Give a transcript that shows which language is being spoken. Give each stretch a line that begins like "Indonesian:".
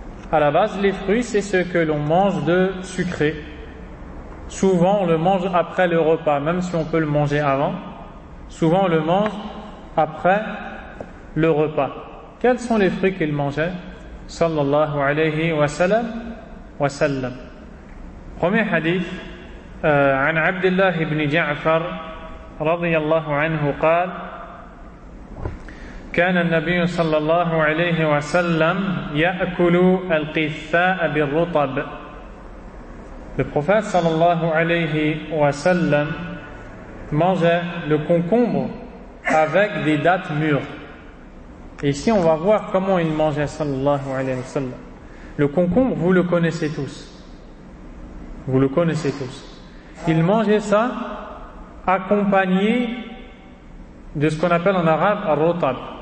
French: À la base, les fruits, c'est ce que l'on mange de sucré. Souvent on le mange après le repas, même si on peut le manger avant. Souvent on le mange après le repas. Quels sont les fruits qu'il mangeait sallallahu alayhi wa sallam? Premier hadith,
Arabic: an Abdullah ibn Ja'far radiyallahu anhu قال كان النبي صلى الله عليه وسلم يأكل القثاء بالرطب.
French: Le prophète sallallahu alayhi wa sallam mangeait le concombre avec des dattes mûres. Et ici, on va voir comment il mangeait, sallallahu alayhi wa sallam. Le concombre, vous le connaissez tous. Vous le connaissez tous. Il mangeait ça accompagné de ce qu'on appelle en arabe ar-rotab.